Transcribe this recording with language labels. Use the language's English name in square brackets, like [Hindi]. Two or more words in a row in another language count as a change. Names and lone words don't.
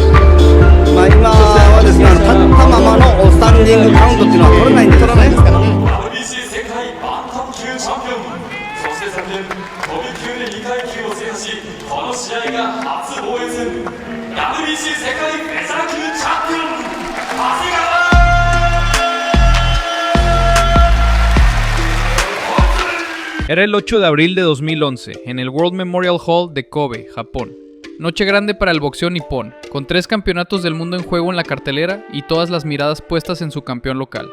[Japanese] 今はですね、立ったままのスタンディングカウントっていうのは取れないんですよね。 WBC 世界バンタム級チャンピオン、そして昨年飛び級で2階級を制覇し、この試合が初防衛戦 WBC 世界フェザー級チャンピオン長谷川。 [Spanish] Era el 8 de abril de 2011, en el World Memorial Hall de Kobe, Japón. Noche grande para el boxeo nipón, con 3 campeonatos del mundo en juego en la cartelera y todas las miradas puestas en su campeón local.